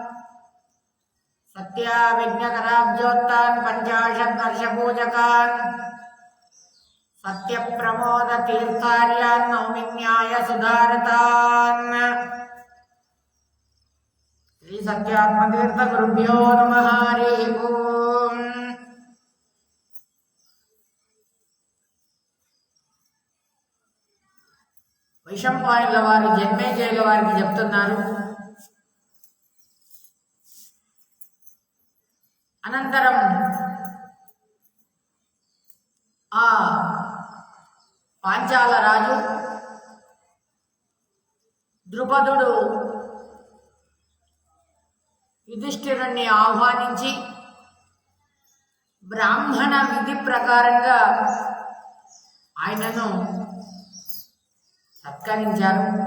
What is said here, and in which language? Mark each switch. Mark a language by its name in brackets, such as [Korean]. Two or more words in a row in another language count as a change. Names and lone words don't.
[Sanskrit] सत्याविघ्नकराब्जोत्तान् पञ्चाशद्वर्षपूजकान् सत्यप्रमोदतीर्थार्यान् नौमि न्यायसुधारतान्। श्री सत्यात्मतीर्थगुरुभ्यो नमः। हरिः ओम्। [Telugu] వైశంపాయనుల వారి జన్మేజయుల వారికి చెప్తున్నారు. అనంతరం ఆ పాంచాల రాజు ద్రుపదుడు యుధిష్ఠిరుణ్ణి ఆహ్వానించి బ్రాహ్మణ విధి ప్రకారంగా ఆయనను సత్కరించారు.